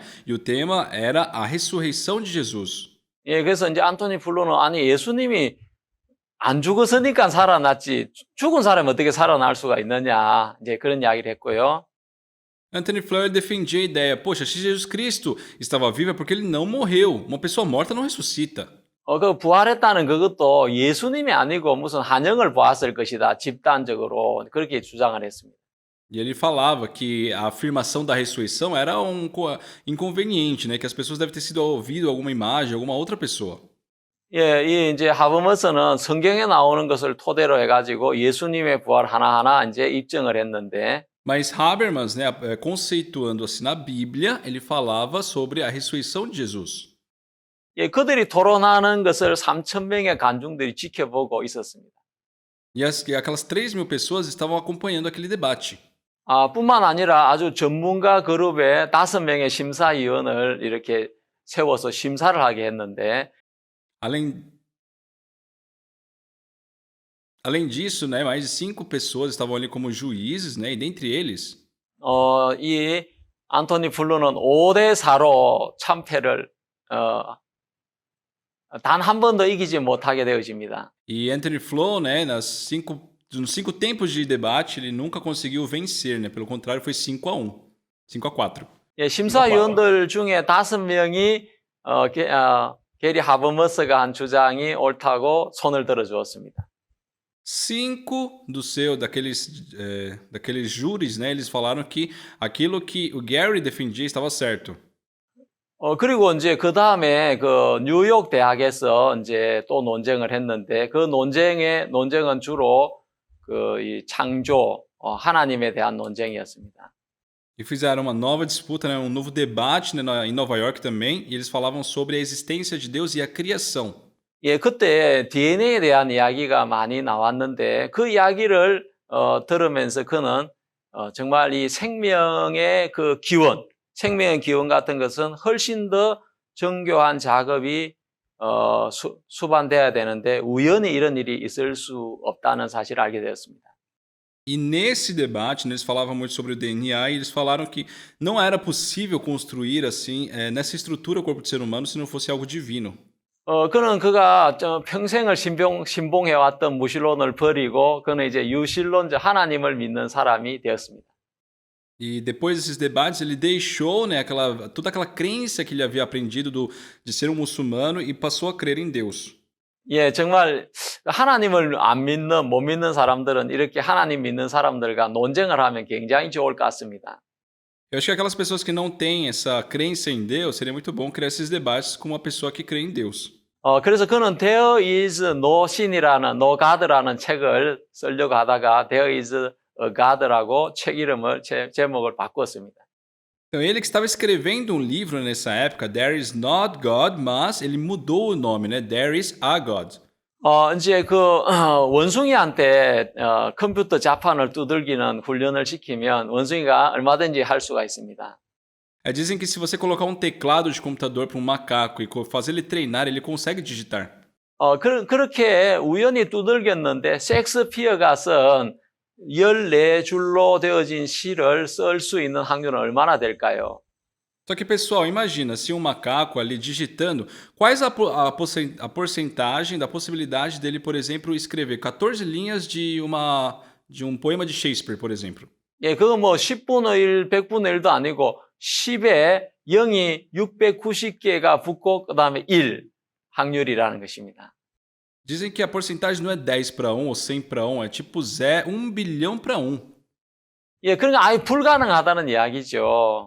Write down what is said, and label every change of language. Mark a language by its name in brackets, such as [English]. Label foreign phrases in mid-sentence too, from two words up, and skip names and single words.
[Portuguese] E o tema era a ressurreição de Jesus. [Korean] 예, 그래서 이제 안토니 블루는 아니 예수님이 안 죽었으니까 살아났지 죽은 사람이 어떻게 살아날 수가 있느냐 이제 그런 이야기를 했고요. [Portuguese] Anthony Flew defendia a ideia, poxa, se Jesus Cristo estava vivo é porque ele não morreu. Uma pessoa morta não ressuscita. [Korean] 그 부활했다는 그것도 예수님이 아니고 무슨 한영을 보았을 것이다. 집단적으로 그렇게 주장을 했습니다. [Portuguese] E ele falava que a afirmação da ressurreição era inconveniente, né? Que as pessoas devem ter sido ouvido alguma imagem, alguma outra pessoa. [Korean] 예, 이 이제 하버머스는 성경에 나오는 것을 토대로 해가지고 예수님의 부활 하나하나 이제 입증을 했는데 [Portuguese] Mas Habermas, né, conceituando assim na Bíblia, ele falava sobre a ressurreição de Jesus. [Korean] 예, 그들이 토론하는 것을 3,000명의 관중들이 지켜보고 있었습니다. [Portuguese] E aquelas 3.000 pessoas estavam acompanhando aquele debate. [Korean] 뿐만 아니라 아주 전문가 그룹의 5명의 심사위원을 이렇게 세워서 심사를 하게 했는데 [Portuguese] Além, além disso, né, mais de 5 pessoas estavam ali como juízes, né, e dentre eles, [Korean] 이 안토니 플루는 5대 4로 참패를 단 한 번도 이기지 못하게 되어집니다. [Portuguese] e Anthony Flew, né, nos 5 tempos de debate, ele nunca conseguiu vencer, né, pelo contrário, foi 5-1, 5-4. [Korean] 예, 심사위원들 중에 5명이 게리 하버머스가 한 주장이 옳다고 손을 들어 주었습니다. [Portuguese] 5 daqueles júris, né, eles falaram que aquilo que o Gary defendia estava certo. [Korean] 그리고 이제 그 다음에 그 뉴욕 대학에서 이제 또 논쟁을 했는데 그 논쟁은 주로 그 이 창조, 하나님에 대한 논쟁이었습니다. [Portuguese] E fizeram uma nova disputa, né, um novo debate, né, em Nova York também, e eles falavam sobre a existência de Deus e a criação. [Korean] 예, 그때 DNA에 대한 이야기가 많이 나왔는데 그 이야기를 들으면서 그는 정말 이 생명의 그 기원, 생명의 기원 같은 것은 훨씬 더 정교한 작업이 수반돼야 되는데 우연히 이런 일이 있을 수 없다는 사실을 알게 되었습니다. [Portuguese] E nesse debate, né, eles falavam muito sobre o DNA e eles falaram que não era possível construir assim, nessa estrutura o corpo do ser humano se não fosse algo divino. [Korean] 그는 그가 평생을 신봉해왔던 무신론을 버리고 그는 이제 유신론자 하나님을 믿는 사람이 되었습니다. [Portuguese] E depois desses debates, ele deixou, né, toda aquela crença que ele havia aprendido de ser um muçulmano e passou a crer em Deus. [Korean] 예, 정말 하나님을 못 믿는 사람들은 이렇게 하나님 믿는 사람들과 논쟁을 하면 굉장히 좋을 것 같습니다. [Portuguese] Eu acho que aquelas pessoas que não têm essa crença em Deus, seria muito bom criar esses debates com uma pessoa que crê em Deus. [Korean] 그래서 그는 [English] There is no sin [Korean] 이라는, [English] no God [Korean] 라는 책을 쓰려고 하다가 [English] There is a God [Korean] 라고 책 이름을, 제목을 바꿨습니다. [Portuguese] Então, ele que estava escrevendo um livro nessa época, [English] There is not God, [Portuguese] mas ele mudou o nome, né? [English] There is a God. [Korean] 이제 그 원숭이한테 컴퓨터 자판을 두들기는 훈련을 시키면 원숭이가 얼마든지 할 수가 있습니다. [Portuguese] Dizem que se você colocar um teclado de computador para um macaco e fazer ele treinar, ele consegue digitar. [Korean] 그렇게 우연히 두들겼는데 셰익스피어가 쓴 14줄로 되어진 시를 쓸 수 있는 확률은 얼마나 될까요? [Portuguese] Só que, pessoal, imagina, se um macaco ali digitando, quais a porcentagem da possibilidade dele, por exemplo, escrever 14 linhas de um poema de Shakespeare, por exemplo? [Korean] 예, 그거 뭐 10분의 1, 100분의 1도 아니고 10에 0이 690개가 붙고 그다음에 1 확률이라는 것입니다. [Portuguese] Dizem que a porcentagem não é 10-1 ou 100-1, é tipo 1 bilhão para 1. [Korean] 예, 그러니까 아예 불가능하다는 이야기죠.